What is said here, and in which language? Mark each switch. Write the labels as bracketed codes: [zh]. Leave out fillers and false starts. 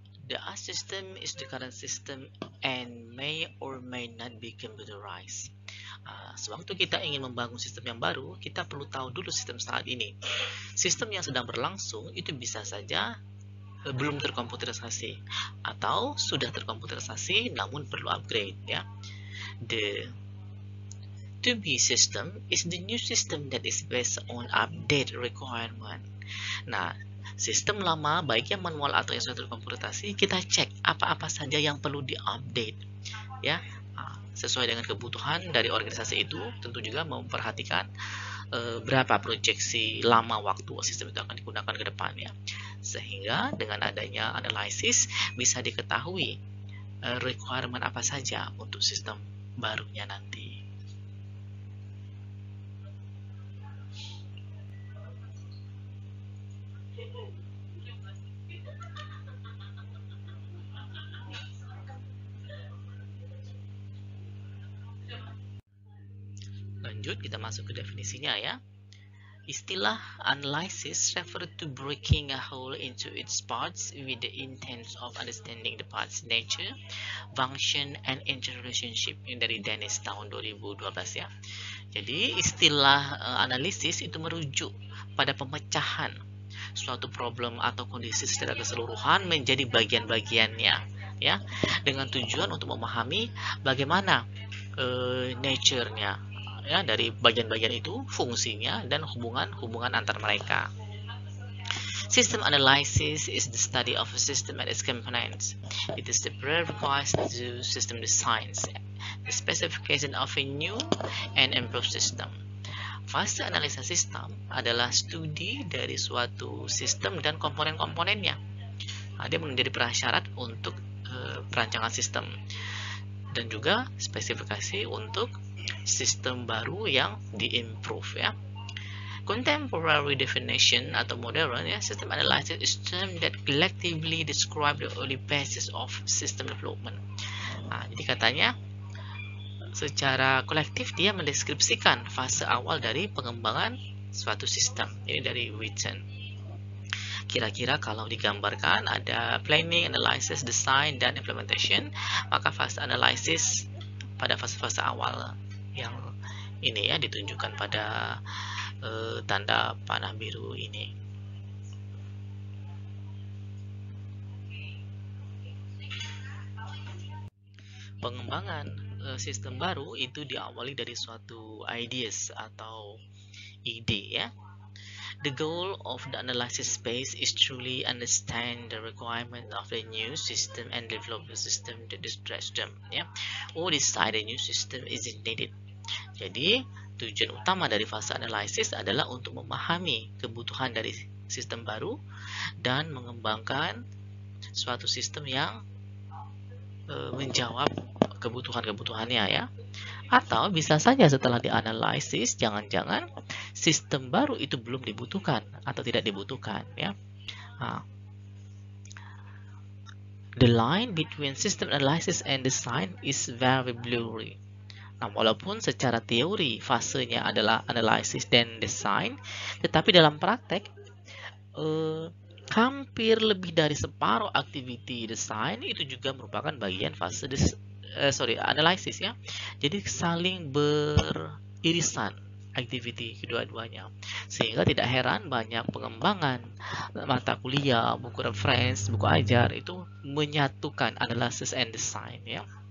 [en] The art system is the current system and may or may not be computerized. [id] Sewaktu kita ingin membangun sistem yang baru, kita perlu tahu dulu sistem saat ini. Sistem yang sedang berlangsung itu bisa saja belum terkomputerisasi atau sudah terkomputerisasi namun perlu upgrade ya. [en] The to-be system is the new system that is based on update requirement. [id] Nah, sistem lama baik yang manual atau yang sudah terkomputerisasi, kita cek apa-apa saja yang perlu diupdate ya, sesuai dengan kebutuhan dari organisasi itu. Tentu juga memperhatikan berapa proyeksi lama waktu sistem itu akan digunakan ke depannya, sehingga dengan adanya analisis bisa diketahui requirement apa saja untuk sistem barunya nanti. Lanjut, kita masuk ke definisinya ya. [en] Istilah analysis refer to breaking a whole into its parts with the intent of understanding the parts nature, function, and interrelationship. [id] Ini dari Dennis tahun 2012 ya. Jadi istilah analisis itu merujuk pada pemecahan suatu problem atau kondisi secara keseluruhan menjadi bagian-bagiannya ya, dengan tujuan untuk memahami bagaimana nature-nya ya, dari bagian-bagian itu, fungsinya, dan hubungan-hubungan antar mereka. [en] System analysis is the study of a system and its components. It is the prerequisite to system designs, the specification of a new and improved system. [id] Fase analisa sistem adalah studi dari suatu sistem dan komponen-komponennya. Dia menjadi prasyarat untuk perancangan sistem dan juga spesifikasi untuk sistem baru yang diimprove ya. [en] Contemporary definition [id] atau modern ya, [en] system analysis is term that collectively describe the early basis of system development. [id] Jadi katanya secara kolektif dia mendeskripsikan fase awal dari pengembangan suatu sistem. Ini dari Witten. Kira-kira kalau digambarkan ada planning, analysis, design, dan implementation, maka fase analysis pada fase-fase awal yang ini ya ditunjukkan pada tanda panah biru ini. Pengembangan sistem baru itu diawali dari suatu ideas atau ide ya. [en] The goal of the analysis phase is truly understand the requirement of the new system and develop the system that address them ya, or decide a new system is needed. [id] Jadi tujuan utama dari fase analisis adalah untuk memahami kebutuhan dari sistem baru dan mengembangkan suatu sistem yang menjawab kebutuhan-kebutuhannya ya. Atau bisa saja setelah dianalisis jangan-jangan sistem baru itu belum dibutuhkan atau tidak dibutuhkan ya. [en] The line between system analysis and design is very blurry. [id] Nah, walaupun secara teori fasenya adalah analisis dan design, tetapi dalam praktek hampir lebih dari separuh aktiviti desain itu juga merupakan bagian fase analisis ya. Jadi saling beririsan aktiviti kedua-duanya, sehingga tidak heran banyak pengembangan mata kuliah, buku reference, buku ajar itu menyatukan analysis and design ya.